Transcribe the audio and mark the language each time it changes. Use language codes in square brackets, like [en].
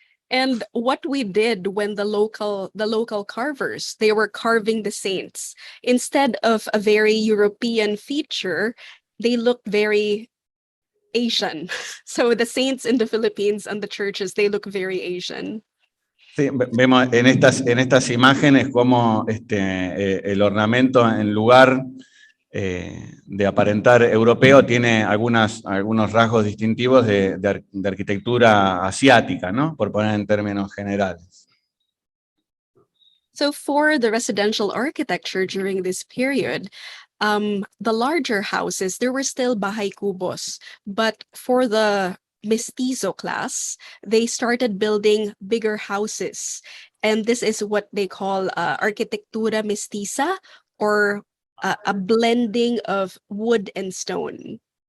[en] And what we did when the local carvers, they were carving the saints, instead of a very European feature, they looked very Asian. So the saints in the Philippines and the churches, they look very Asian. [es] Sí, vemos en estas imágenes cómo el ornamento, en lugar de aparentar europeo, tiene algunos rasgos distintivos de arquitectura asiática, ¿no? Por poner en términos generales. [en] So for the residential architecture during this period, the larger houses, there were still bahay kubos, but for the mestizo class, they started building bigger houses. And this is what they call arquitectura mestiza, or a blending of wood and stone.